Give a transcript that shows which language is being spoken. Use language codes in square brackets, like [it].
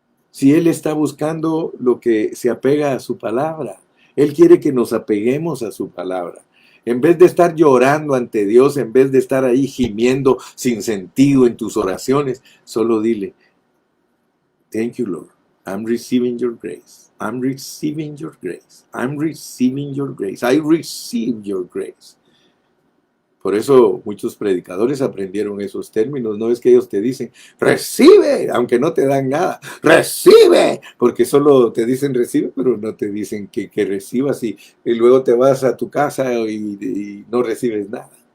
[es] Si Él está buscando lo que se apega a su palabra, Él quiere que nos apeguemos a su palabra. En vez de estar llorando ante Dios, en vez de estar ahí gimiendo sin sentido en tus oraciones, solo dile, [en] thank you, Lord. I'm receiving your grace. I'm receiving your grace. I'm receiving your grace. I receive your grace. [es] Por eso muchos predicadores aprendieron esos términos. No es que ellos te dicen, recibe, aunque no te dan nada. Recibe, porque solo te dicen recibe, pero no te dicen que recibas y luego te vas a tu casa y no recibes nada.